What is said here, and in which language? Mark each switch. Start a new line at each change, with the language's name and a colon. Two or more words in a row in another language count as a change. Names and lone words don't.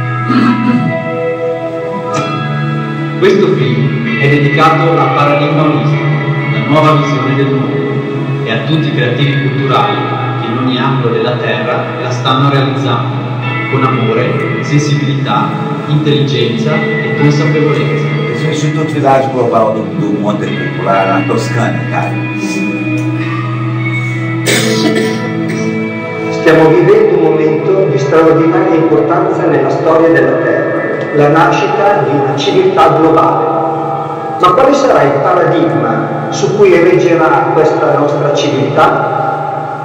Italian: Questo film è dedicato al paradigma olistico, la nuova visione del mondo, e a tutti i creativi culturali che in ogni angolo della terra la stanno realizzando, con amore, sensibilità, intelligenza e consapevolezza.
Portuguese: Esse é o Instituto Village Global do Monte Popular, na Toscana, Itália.
Italian: Stiamo vivendo un momento di straordinaria importanza nella storia della Terra, la nascita di una civiltà globale. Ma quale sarà il paradigma su cui reggerà questa nostra civiltà?